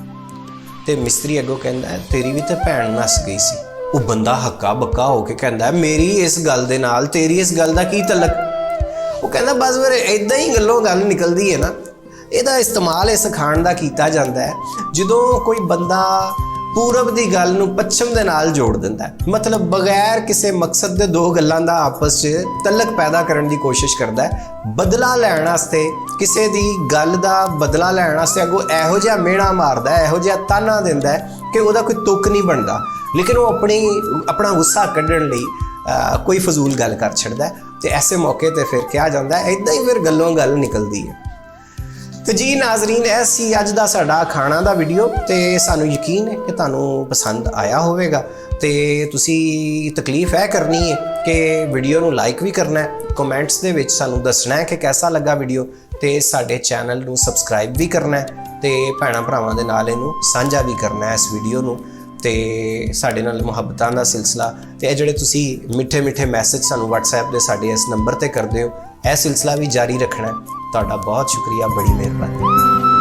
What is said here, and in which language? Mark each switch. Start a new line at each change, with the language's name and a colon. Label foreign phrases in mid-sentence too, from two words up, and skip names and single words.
Punjabi: ਤੇ ਮਿਸਤਰੀ ਅੱਗੋਂ ਕਹਿੰਦਾ ਤੇਰੀ ਵੀ ਤਾਂ ਭੈਣ ਨੱਸ ਗਈ ਸੀ। ਉਹ ਬੰਦਾ ਹੱਕਾ ਬੱਕਾ ਹੋ ਕੇ ਕਹਿੰਦਾ ਮੇਰੀ ਇਸ ਗੱਲ ਦੇ ਨਾਲ ਤੇਰੀ ਇਸ ਗੱਲ ਦਾ ਕੀ ਤਲਕ। ਉਹ ਕਹਿੰਦਾ ਬਸ ਫਿਰ ਇੱਦਾਂ ਹੀ ਗੱਲੋਂ ਗੱਲ ਨਿਕਲਦੀ ਹੈ ਨਾ। ਇਹਦਾ ਇਸਤੇਮਾਲ ਇਸ ਅਖਾਣ ਦਾ ਕੀਤਾ ਜਾਂਦਾ ਹੈ ਜਦੋਂ ਕੋਈ ਬੰਦਾ ਪੂਰਬ ਕੀ ਗੱਲ ਨੂੰ ਪੱਛਮ ਦੇ ਨਾਲ ਜੋੜ ਦਿੰਦਾ ਹੈ, ਮਤਲਬ ਬਗ਼ੈਰ ਕਿਸੀ ਮਕਸਦ ਦੇ ਦੋ ਗੱਲਾਂ ਦਾ ਆਪਸ ਚ ਤਅੱਲੁਕ ਪੈਦਾ ਕਰਨੇ ਕੀ ਕੋਸ਼ਿਸ਼ ਕਰਤਾ ਹੈ, ਬਦਲਾ ਲੈਣ ਵਾਸਤੇ ਕਿਸੀ ਦੀ ਗੱਲ ਦਾ ਬਦਲਾ ਲੈਣ ਵਾਸਤੇ ਅੱਗੋਂ ਇਹੋ ਜਿਹਾ ਮਿਹਣਾ ਮਾਰਦਾ ਹੈ, ਇਹੋ ਜਿਹਾ ਤਾਨਾ ਦਿੰਦਾ ਹੈ ਕਿ ਉਹਦਾ ਕੋਈ ਤੁੱਕ ਨਹੀਂ ਬਣਦਾ, ਲੇਕਿਨ ਵੋ ਅਪਨਾ ਗੁੱਸਾ ਕੱਢਣ ਲਈ ਕੋਈ ਫ਼ਜ਼ੂਲ ਗੱਲ ਕਰ ਛੱਡਦਾ ਹੈ। ਤੇ ਐਸੇ ਮੌਕੇ ਤੇ ਫਿਰ ਕਿਹਾ ਜਾਂਦਾ ਹੈ ਇੱਦਾਂ ਹੀ ਫਿਰ ਗੱਲੋਂ ਗੱਲ ਨਿਕਲਦੀ ਹੈ। ਤੋ ਜੀ ਨਾਜ਼ਰੀਨ, ਐਸੀ ਅੱਜ ਕਾ ਸਾਡਾ ਖਾਣਾ ਕਾ ਵੀਡੀਓ, ਤੋ ਸਾਨੂੰ ਯਕੀਨ ਹੈ ਕਿ ਤੁਹਾਨੂੰ ਪਸੰਦ ਆਇਆ ਹੋਵੇਗਾ। ਤੋ ਤੁਸੀਂ ਤਕਲੀਫ਼ ਹੈ ਕਰਨੀ ਹੈ ਕਿ ਵੀਡੀਓ ਨੂੰ ਲਾਈਕ ਭੀ ਕਰਨਾ ਹੈ, ਕਮੈਂਟਸ ਦੇ ਵਿੱਚ ਸਾਨੂੰ ਦੱਸਣਾ ਹੈ ਕਿ ਕੈਸਾ ਲੱਗਾ ਵੀਡੀਓ, ਤੋ ਸਾਡੇ ਚੈਨਲ ਨੂੰ ਸਬਸਕ੍ਰਾਈਬ ਭੀ ਕਰਨਾ ਹੈ, ਤੋ ਭੈਣਾਂ ਭਰਾਵਾਂ ਦੇ ਨਾਲ ਇਹਨੂੰ ਸਾਂਝਾ ਭੀ ਕਰਨਾ ਹੈ ਇਸ ਵੀਡੀਓ ਨੂੰ। ਤੇ ਸਾਡੇ ਨਾਲ ਮੁਹੱਬਤਾਂ ਦਾ ਸਿਲਸਿਲਾ ਤੇ ਇਹ ਜਿਹੜੇ ਤੁਸੀਂ ਮਿੱਠੇ ਮਿੱਠੇ ਮੈਸੇਜ ਸਾਨੂੰ WhatsApp ਦੇ ਸਾਡੇ ਇਸ ਨੰਬਰ ਤੇ ਕਰਦੇ ਹੋ, ਇਹ ਸਿਲਸਿਲਾ ਵੀ ਜਾਰੀ ਰੱਖਣਾ ਹੈ। ਤੁਹਾਡਾ ਬਹੁਤ ਸ਼ੁਕਰੀਆ, ਬੜੀ ਮਿਹਰਬਾਨੀ।